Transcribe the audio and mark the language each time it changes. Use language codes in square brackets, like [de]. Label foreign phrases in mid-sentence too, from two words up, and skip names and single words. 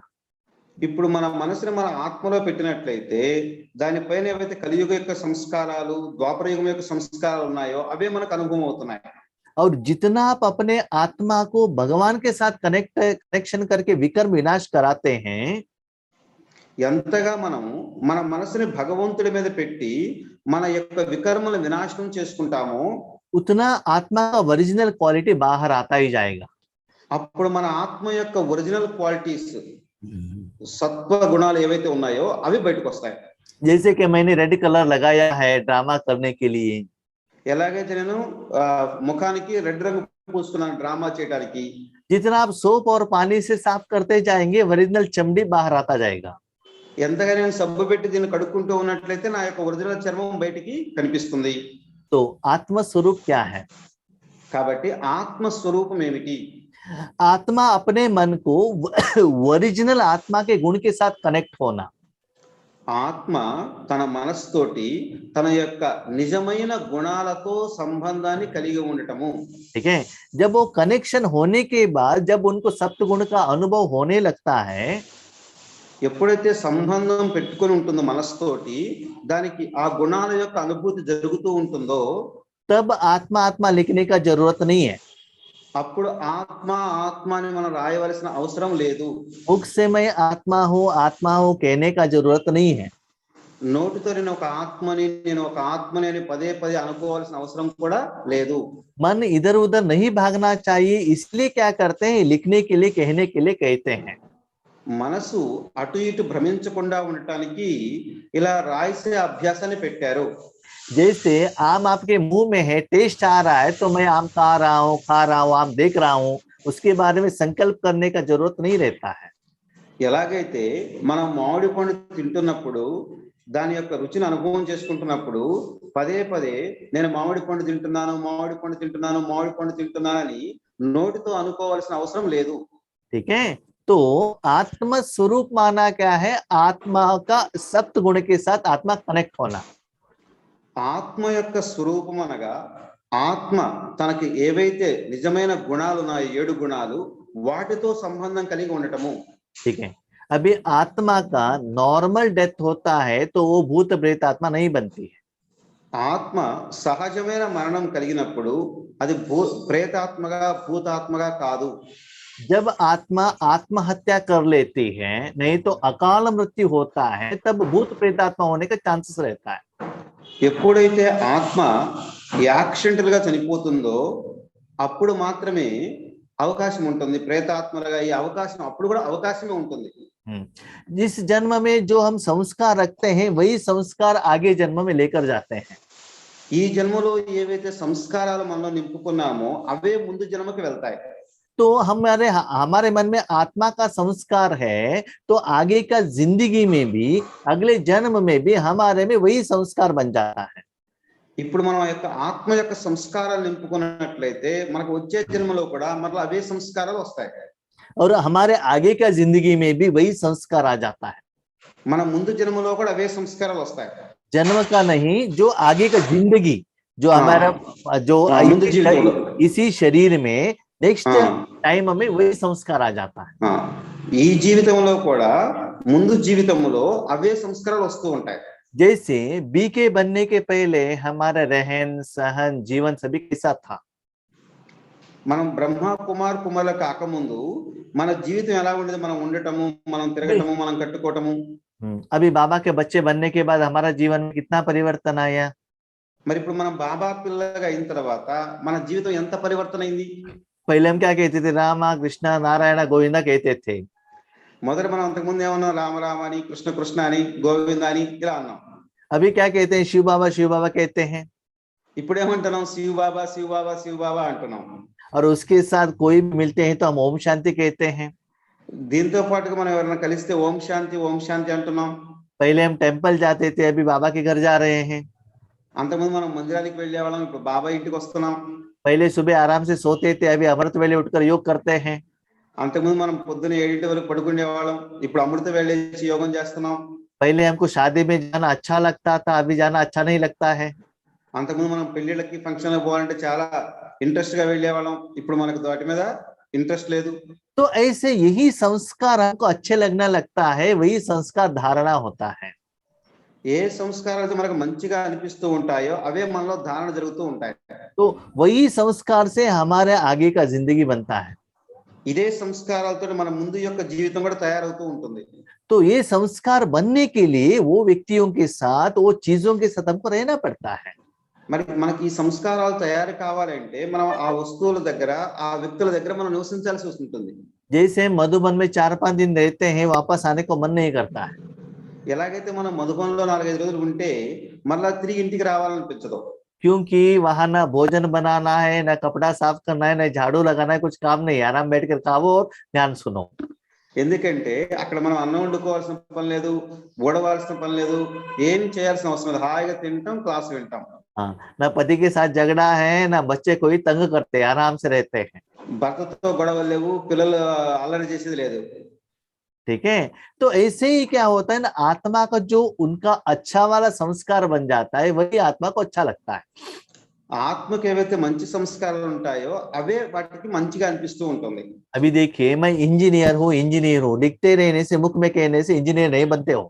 [te] ఇప్పుడు మన మనసుని మన ఆత్మలో పెట్టినట్లయితే దానిపైన ఏవైతే కలియుగ యొక్క సంస్కారాలు, ద్వాపరయుగం యొక్క సంస్కారాలు ఉన్నాయో అవే మనకు అనుభవం అవుతున్నాయి। [hi] और जितना आप अपने आत्मा को भगवान के साथ कनेक्शन करके विकर्म विनाश कराते हैं, [te] ఎంతగా మనము మన మనసుని భగవంతుడి మీద పెట్టి మన యొక్క వికర్మల వినాశనం చేసుకుంటామో [hi] उतना आत्मा का [en] original quality [hi] बाहर आता ही जाएगा। [te] అప్పుడు మన ఆత్మ యొక్క [en] original qualities, [te] సత్వ గుణాలు ఏవైతే ఉన్నాయో అవి బయటకు వస్తాయి। [hi] जैसे कि मैंने [en] red colour [hi] लगाया है ड्रामा करने के लिए, [te] ఎలాగైతే నేను ముఖానికి రెడ్ రంగు పూసుకున్నాను డ్రామా చేయడానికి, [hi] जितना आप सोप और पानी से साफ करते जाएंगे ओरिजिनल चमड़ी बाहर आता जाएगा। [te] ఎంతగా నేను సబ్బు పెట్టి దీన్ని కడుక్కుంటూ ఉన్నట్లయితే నా యొక్క ఒరిజినల్ చర్మం బయటికి కనిపిస్తుంది। [hi] तो आत्म स्वरूप क्या है? [te] కాబట్టి ఆత్మ స్వరూపం ఏమిటి? [hi] आत्मा अपने मन को ओरिजिनल आत्मा के गुण के साथ कनेक्ट होना। [te] ఆత్మ తన మనస్సుతోటి తన యొక్క నిజమైన గుణాలతో సంబంధాన్ని కలిగి ఉండటము। [hi] ठीक है, जब वो कनेक्शन होने के बाद जब उनको सप्त गुण का अनुभव होने लगता है, [te] ఎప్పుడైతే సంబంధం పెట్టుకొని ఉంటుందో మనస్సుతోటి దానికి ఆ గుణాల యొక్క అనుభూతి జరుగుతూ ఉంటుందో [hi] तब आत्मा आत्मा लिखने का जरूरत नहीं है। [te] అప్పుడు ఆత్మ ఆత్మ అని మనం రాయవలసిన అవసరం లేదు। [hi] मुख से मैं आत्मा हूँ कहने का जरूरत नहीं है। [te] నోటితో నేను ఒక ఆత్మని అని పదే పదే అనుకోవాల్సిన అవసరం కూడా లేదు। [hi] मन इधर उधर नहीं भागना चाहिए, इसलिए क्या करते हैं, लिखने के लिए कहने के लिए कहते हैं। [te] మనసు అటు ఇటు భ్రమించకుండా ఉండటానికి ఇలా రాయిసే అభ్యాసాన్ని పెట్టారు। [hi] जैसे आम आपके मुंह में है, टेस्ट आ रहा है तो मैं आम खा रहा हूँ, आम देख रहा हूँ, उसके बारे में संकल्प करने का जरूरत नहीं रहता है। [te] ఎలాగైతే మనం మామిడి పండు తింటున్నప్పుడు దాని యొక్క రుచిని అనుభవం చేసుకుంటున్నప్పుడు పదే పదే నేను మామిడి పండు తింటున్నాను అని నోటితో అనుకోవాల్సిన అవసరం లేదు। [hi] ठीक है, तो आत्म स्वरूप माना क्या है? आत्मा का सप्त गुण के साथ आत्मा कनेक्ट होना। [te] ఆత్మ యొక్క స్వరూపం అనగా ఆత్మ తనకి ఏవైతే నిజమైన గుణాలు ఉన్నాయో 7 గుణాలు వాటితో సంబంధం కలిగి ఉండటము। [hi] ठीक है, अभी आत्मा का [en] normal death [hi] होता है तो वो भूत प्रेत आत्मा नहीं बनती है। [te] ఆత్మ సహజమైన మరణం కలిగినప్పుడు అది ప్రేతాత్మగా భూతాత్మగా కాదు। [hi] जब आत्मा आत्महत्या कर लेती है, नहीं तो अकाल मृत्यु होता है, तब भूत प्रेतात्मा होने का चांसेस रहता है। [te] ఎప్పుడైతే ఆత్మ యాక్సిడెంటల్ గా చనిపోతుందో అప్పుడు మాత్రమే అవకాశం ఉంటుంది ప్రేతాత్మలుగా ఈ అవకాశం అప్పుడు కూడా అవకాశమే ఉంటుంది। [hi] जिस जन्म में जो हम संस्कार रखते हैं वही संस्कार आगे जन्म में लेकर जाते हैं। [te] ఈ జన్మలో ఏవైతే సంస్కారాలు మనలో నింపుకున్నామో అవే ముందు జన్మకి వెళ్తాయి। [hi] तो हमारे हमारे मन में आत्मा का संस्कार है, तो आगे का जिंदगी में भी, अगले जन्म में भी हमारे में वही संस्कार बन जाता है। [te] ఇప్పుడు మనం యొక్క ఆత్మ యొక్క సంస్కారాలు నింపుకున్నట్లయితే మనకు వచ్చే జన్మలో కూడా మరలా అవే సంస్కారాలు వస్తాయి. [hi] और हमारे आगे का जिंदगी में भी वही संस्कार आ जाता है। [te] మన ముందు జన్మలో కూడా అవే సంస్కారాలు వస్తాయి. [hi] जन्म का नहीं, जो आगे का जिंदगी, जो हाँ। हमारा जो [te] ముందు జీవితంలో [hi] इसी शरीर में नेक्स्ट हाँ। टाइम में वही संस्कार आ जाता है। [te] ఈ జీవితంలో కూడా ముందు జీవితంలో అవే సంస్కారాలు వస్తూ ఉంటాయి. [hi] जैसे बीके बनने के पहले हमारा रहन सहन जीवन सभी कैसा था? [te] మనం బ్రహ్మ కుమార్ కుమారుల కాకముందు మన జీవితం ఎలా ఉండేది? మనం ఉండటము, మనం తిరగటము, మనం కట్టుకోవటము. [hi] अभी बाबा के बच्चे बनने के बाद हमारा जीवन में कितना परिवर्तन आया? [te] మరి ఇప్పుడు మనం బాబా పిల్లగా అయిన తర్వాత మన జీవితం ఎంత పరివర్తన అయింది? [hi] पहले हम क्या कहते थे? रामा कृष्ण नारायण गोविंदा कहते थे। [te] మొదట మనం అంతకుముందు ఏమన్నాం? రామ రామ అని, కృష్ణ కృష్ణ అని, గోవింద అని ఇలా అన్నాం. [hi] अभी क्या कहते हैं? शिव बाबा कहते हैं। [te] ఇప్పుడు ఏమంటున్నాం? శివ బాబా శివ బాబా శివ బాబా అంటున్నాం. [hi] और उसके साथ कोई भी मिलते हैं तो हम ओम शांति कहते हैं। [te] దీంతో పాటుగా మనం ఎవరైనా కలిస్తే ఓం శాంతి అంటున్నాం. [hi] पहले हम टेम्पल जाते थे, अभी बाबा के घर जा रहे हैं। [te] అంతకుముందు మనం మందిరానికి వెళ్ళేవాళ్ళం, ఇప్పుడు బాబా ఇంటికి వస్తున్నాం. [hi] पहले सुबह आराम से सोते थे, अभी अमृत वेले उठकर योग करते हैं। [te] అంతకుముందు మనం పొద్దున 7 వరకు పడుకునేవాళ్ళం, ఇప్పుడు అమృత వేళేసి యోగం చేస్తున్నాం. [hi] पहले हमको शादी में जाना अच्छा लगता था, अभी जाना अच्छा नहीं लगता है। [te] అంతకుముందు మనం పెళ్లిళ్ళకి ఫంక్షన్లకు పోవాలంటే చాలా ఇంట్రెస్ట్ గా వెళ్ళేవాళ్ళం, ఇప్పుడు మనకు వాటి మీద ఇంట్రెస్ట్ లేదు. [hi] तो ऐसे यही संस्कार हमको अच्छे लगना लगता है, वही संस्कार धारणा होता है। [te] ఏ సంస్కారాలు మనకు మంచిగా అనిపిస్తూ ఉంటాయో అవే మనలో ధారణ జరుగుతూ ఉంటాయి. [hi] तो वही संस्कार से हमारे आगे का जिंदगी बनता है। [te] ఇదే సంస్కారాలతో మన ముందు యొక్క జీవితం కూడా తయారవుతూ ఉంటుంది. [hi] तो ये संस्कार बनने के लिए वो व्यक्तियों के साथ, वो चीजों के साथ हमको रहना पड़ता है। [te] మరి మనకి ఈ సంస్కారాలు తయారు కావాలంటే మనం ఆ వస్తువుల దగ్గర, ఆ వ్యక్తుల దగ్గర మనం నివసించాల్సి ఉంటుంది. [hi] जैसे मधुबन में 4-5 दिन रहते हैं, वापस आने को मन नहीं करता है। [te] ఎలాగైతే మనం మధుబన్లో 4-5 రోజులు ఉంటే మళ్ళా తిరిగి ఇంటికి రావాలనిపించదు. [hi] क्योंकि वहां ना भोजन बनाना है, ना कपड़ा साफ करना है, ना झाड़ू लगाना है, कुछ काम नहीं, आराम बैठकर खाओ और ध्यान सुनो। [te] ఎందుకంటే అక్కడ మనం అన్నం వండుకోవాల్సిన పని లేదు, ఊడవాల్సిన పని లేదు, ఏం చేయాల్సిన అవసరం లేదు, హాయిగా తింటాం, క్లాస్ వింటాం. [hi] हाँ, ना पति के साथ झगड़ा है, ना बच्चे कोई तंग करते, आराम से रहते हैं। [te] భర్తతో గొడవలు లేవు, పిల్లలు అల్లరి చేసేది లేదు. [hi] ठीक है, तो ऐसे ही क्या होता है ना, आत्मा का जो उनका अच्छा वाला संस्कार बन जाता है, वही आत्मा को अच्छा लगता है। [te] ఆత్మకి ఏవైతే మంచి సంస్కారాలు ఉంటాయో అవే వాటికి మంచిగా అనిపిస్తూ ఉంటుంది. [hi] अभी देखिए, मैं इंजीनियर हूँ, लिखते रहने से, मुख में कहने से इंजीनियर नहीं बनते हो।